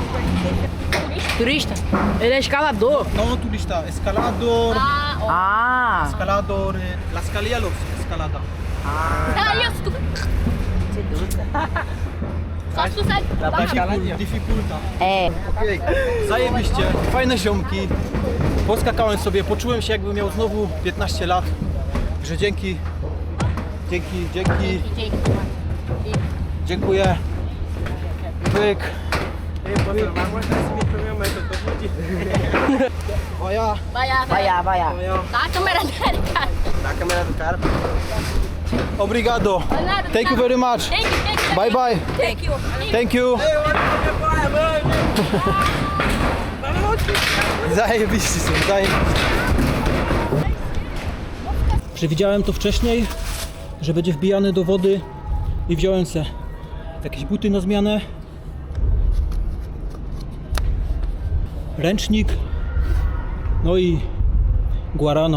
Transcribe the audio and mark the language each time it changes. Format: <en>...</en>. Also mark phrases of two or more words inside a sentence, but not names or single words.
<pt>Turista? Ele é escalador.</pt> <es>No turista, escalador, Ah. escalador, la escalilla los escalada.</es> <pt>Isso, tu... Só se tu sai. Dificulta. É.</pt> <pl>Okej, zajebiście, fajne ziomki. Poskakałem sobie, poczułem się jakbym miał znowu 15 lat. Że dzięki. Dziękuję. Pyk.</pl> <pt>Vai aguentar esse vídeo pra minha mãe, que eu tô fudido. Oja. Vai. Dá a câmera dele, cara. Dá a câmera do cara. Obrigado.</pt> <en>Thank you very much. Bye bye. Thank you. Thank you.</en> <pl>Zajebiście są, Przewidziałem to wcześniej, że będzie wbijany do wody i wziąłem se jakieś buty na zmianę, ręcznik, no i guarana.</pl>